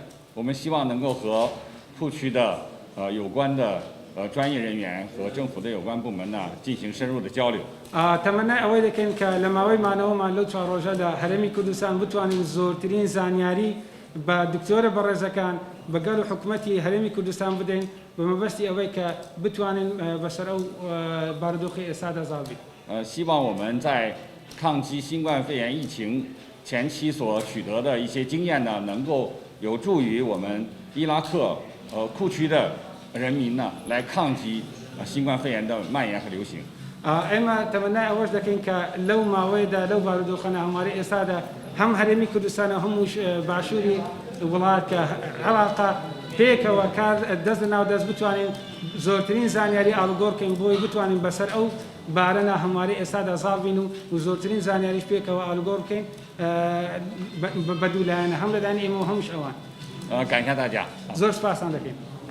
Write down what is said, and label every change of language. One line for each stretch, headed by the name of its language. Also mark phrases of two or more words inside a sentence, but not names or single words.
Chinese: 我们希望能够和库区的有关的专业人员和政府的有关部门呢进行深入的交流。
Central Kurdish: تەمەنای ئەوەی دەکەین کە لە ماوەی مانەوەمان لەو 4 ڕۆژەدا هەرێمی کوردستان بتوانین زۆرترین زانیاری بە دکتۆرە بەڕێزەکان بەگەڵ حکوومەتی هەرێمی کوردستان بدەین بە مەبەستی ئەوەی کە بتوانین بەسەر ئەو بارودۆخی ئێستادا زاڵ بین.
Chinese: 希望我们在抗击新冠肺炎疫情前期所取得的一些经验呢，能够有助于我们伊拉克库区的人民呢来抗击新冠肺炎的蔓延和流行。
Central Kurdish: ئێمە تەمەنای ئەوەش دەکەین کە لەو ماوەیەدا لەو بارودۆخانە هەمواری ئێستادا هەم هەرێمی کوردستانە هەموو باشووری وڵات کە عێراقا پێکەوە کار دەست ناو دەست بتوانین زۆرترین زانیاری ئاڵگۆڕکەین بۆی بتوانین بەسەر ئەو بارەنە هەمواری ئێستادا زاڵ بین و زۆرترین زانیاریش پێکەوە ئاڵگۆڕ بکەین بە دوولایەنە هەم لەلایەن ئێمە و هەمووش ئەوان.
Chinese: 感谢大家。
Central Kurdish: زۆر سپاسان دەکەین.